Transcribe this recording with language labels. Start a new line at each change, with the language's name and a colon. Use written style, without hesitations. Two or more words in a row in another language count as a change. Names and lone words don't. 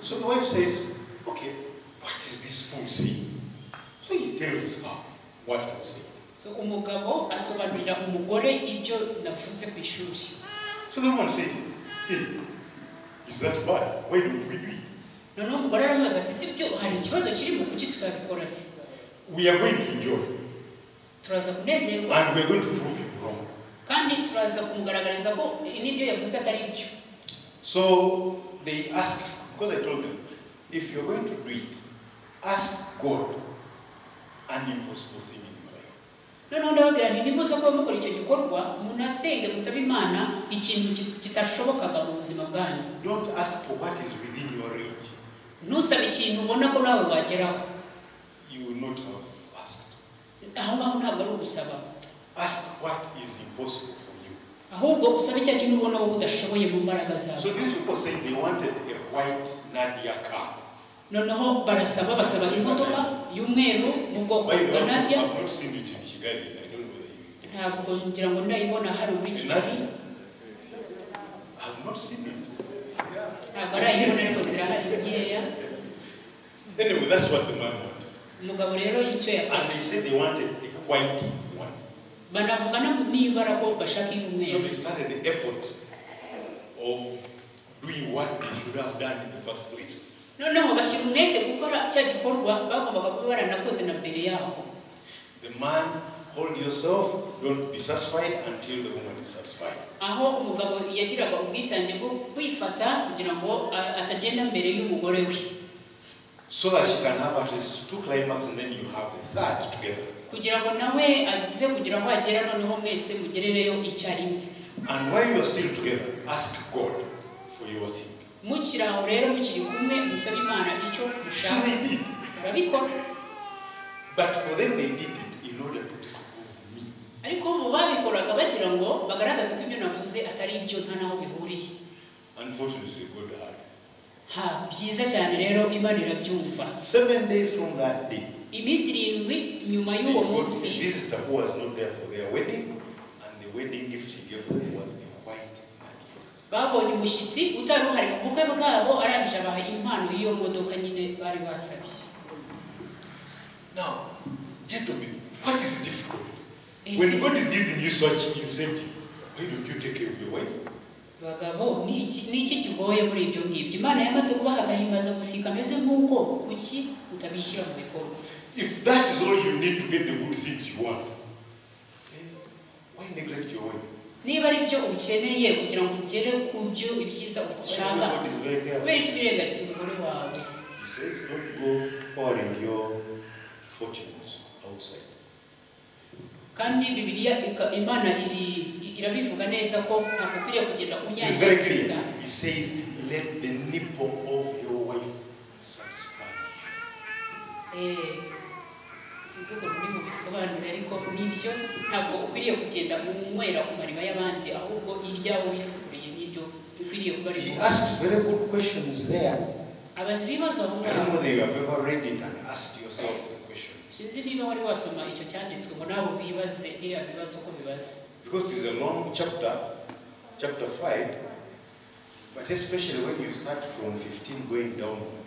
English: So the wife says, okay, what is this fool saying? So he tells her what I've said.
Kinyarwanda: So umugabo asobanurira umugore ibyo navuze ku ishuri.
English: So the woman says, hey, is that bad? Why don't we do it?
Kinyarwanda: Noneho umugore aramubaza ati sibyo hari ikibazo kirimo kuki tutabikora se?
English: We are going to enjoy.
Kinyarwanda: Turaza kunezerwa.
English: And we are going to prove you wrong.
Kinyarwanda: Kandi turaza kumugaragariza ko n'ibyo yavuze atari byo.
English: So they asked, because I told them, if you're going to do it, ask God an impossible thing in your life.
Kinyarwanda: Noneho ndababwira nti nimuze kuba mukora icyo gikorwa munasenge musabe Imana ikintu kitashobokaga mu buzima bwanyu.
English: Don't ask for what is within your range.
Kinyarwanda: Ntusabe ikintu ubona ko nawe wageraho.
English: You will not have asked.
Kinyarwanda: Aho ngaho ntabwo ari ugusaba.
English: Ask what is impossible for you.
Kinyarwanda: Ahubwo usabe cya kintu ubona wowe udashoboye mu mbaraga zawe.
English: So these people say they wanted a white Nadia car.
Kinyarwanda: Noneho basaba imodoka y'umweru mu bwoko bwa Nadia.
English: I've not seen it in Kigali. I don't know whether you.
Kinyarwanda: Ntabwo ngira ngo ndayibona hari muri Kigali.
English: I've not seen it.
Kinyarwanda: Ntabwo arayibona ariko zirahari nkeya.
English: Anyway, that's what the man wanted.
Kinyarwanda: Umugabo rero icyo yasabye.
English: And they said they wanted a white one.
Kinyarwanda: Banavuga n'ibara ko bashaka y'umweru.
English: So they started the effort of doing what they should have done in the first place.
Kinyarwanda: Noneho bashyira umwete gukora cya gikorwa bagombaga kuba baranakoze na mbere yaho.
English: The man, hold yourself, don't be satisfied until the woman is satisfied.
Kinyarwanda: Aho umugabo yagiraga ubwitange bwo kwifata kugira ngo atagenda mbere y'umugore we.
English: So that she can have at least 2 climax and then you have the third together.
Kinyarwanda: Kugira ngo nawe agize kugira ngo agera noneho mwese mugerereyo icyarimwe.
English: And while you are still together, ask God for your thing.
Kinyarwanda: Mukiri aho rero mukiri kumwe musabe Imana icyo
English: So
Kinyarwanda: mushaka.
English: they did.
Kinyarwanda: Barabikora.
English: But for them they did it in order to disprove me.
Kinyarwanda: Ariko mu babikoraga bagira ngo bagaragaze ko ibyo navuze atari ibyo nta naho bihuriye.
English: Unfortunately, God had.
Kinyarwanda: Byiza cyane rero Imana irabyumva.
English: 7 days from that day,
Kinyarwanda: Iminsi 7 nyuma
English: they
Kinyarwanda: y'uwo
English: got a
Kinyarwanda: munsi
English: visitor who was not there for their wedding, and the wedding gift she gave them was a white Nadia.
Kinyarwanda: babonye umushyitsi utari uhari mu bukwe bwabo arangije abaha impano y'iyo modoka nyine bari basabye.
English: Now, gentlemen, what is difficult? When God is giving you such incentive, why don't you take care of your wife?
Kinyarwanda: Bagabo ni iki kigoye muri ibyo ngibyo? Imana yamaze kubaha agahimbaza gusika ameze nk'uko kuki utabishyira mu bikorwa?
English: If that is all you need to get the good things you want, why neglect your wife?
Kinyarwanda: Niba ari byo ukeneye kugira ngo ugere ku byo ibyiza ushaka, kubera iki birengagiza umugore wawe?
English: He says, don't go pouring your fortunes outside.
Kinyarwanda: Kandi Bibiliya Imana irabivuga neza ko ntakwiriye kugenda
English: It's very clear.
Kinyarwanda: unyanyagiza.
English: He says, let the nipple of your wife satisfy you.
Kinyarwanda: Sinzi ko muri mu bisobanuro ariko nibyo ntabwo ukwiriye kugenda unywera ku mariba y'abandi ahubwo iryawe wifuriye n'ibyo
English: He asks very good questions there. I don't know whether you have ever read it and asked yourself the question. Because it's a long chapter, chapter 5, but especially when you start from 15 going downwards.